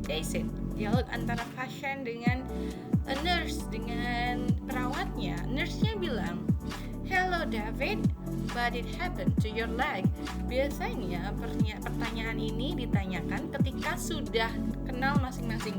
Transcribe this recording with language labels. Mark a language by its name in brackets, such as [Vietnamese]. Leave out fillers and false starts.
[English] They said, [Indonesian] dialog antara pasien dengan nurse, dengan perawatnya. Nurse-nya bilang, [English] "Hello David, what did happen to your leg?" [Indonesian] Biasanya pertanyaan ini ditanyakan ketika sudah kenal masing-masing.